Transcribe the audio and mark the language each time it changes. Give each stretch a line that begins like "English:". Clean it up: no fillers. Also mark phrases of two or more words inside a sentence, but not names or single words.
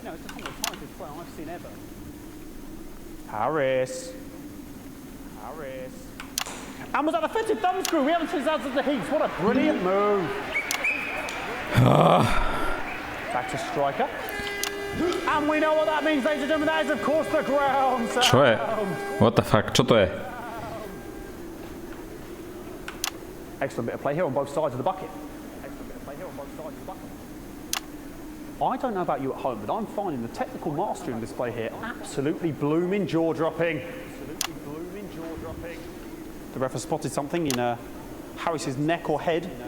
English: Harris. And was that a fitted thumb screw? We haven't seen that since the Heats. What a brilliant move. Back to Striker. And we know what that means, ladies and gentlemen. That is, of course, the ground sound.
Slovak: Čo je?
English: What the fuck?
Slovak: Čo to je?
English: Excellent bit of play here on both sides of the bucket. I don't know about you at home, but I'm finding the technical mastery in this play here absolutely blooming jaw-dropping. The ref has spotted something in Harris's neck or head.